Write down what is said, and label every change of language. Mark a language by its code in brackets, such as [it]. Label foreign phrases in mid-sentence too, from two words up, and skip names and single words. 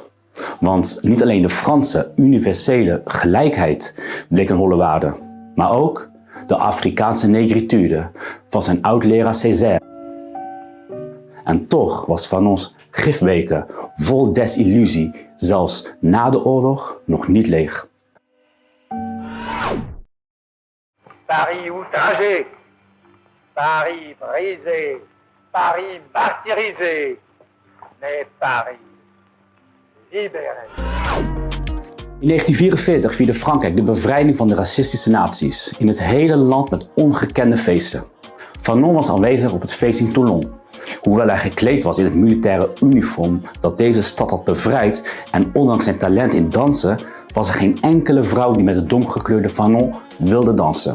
[nl] Want niet alleen de Franse universele gelijkheid bleek een holle waarde, maar ook de Afrikaanse negritude van zijn oud-leraar Césaire. En toch was Fanons gifbeker vol desillusie zelfs na de oorlog nog niet leeg. [fr] Paris outragé, Paris brisé, Paris martyrisé, mais Paris libéré. [nl] In 1944 vierde Frankrijk de bevrijding van de racistische naties in het hele land met ongekende feesten. Fanon was aanwezig op het feest in Toulon. Hoewel hij gekleed was in het militaire uniform dat deze stad had bevrijd en ondanks zijn talent in dansen, was er geen enkele vrouw die met het donkergekleurde Fanon wilde dansen.